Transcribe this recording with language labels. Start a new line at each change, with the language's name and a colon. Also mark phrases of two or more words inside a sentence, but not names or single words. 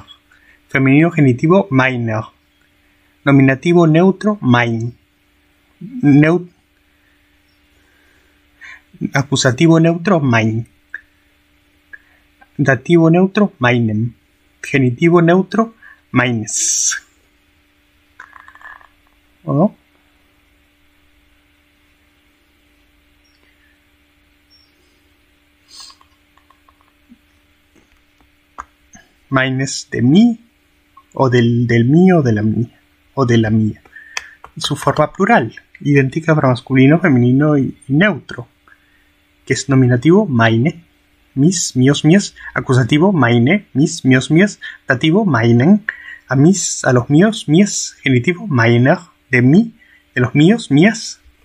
Spanish: Femenino, genitivo, meiner. Nominativo neutro, mein. Acusativo neutro, mein. Dativo neutro, meinem. Genitivo neutro, meines. ¿Oh? Meines de mí, o del mío, de la mía, o de la mía. Su forma plural, idéntica para masculino, femenino y neutro, que es nominativo, meine, mis, míos, mías, acusativo, meine, mis, míos, mías, dativo, meinen, a los míos, mías, genitivo, meiner, de mí, de los míos, mías.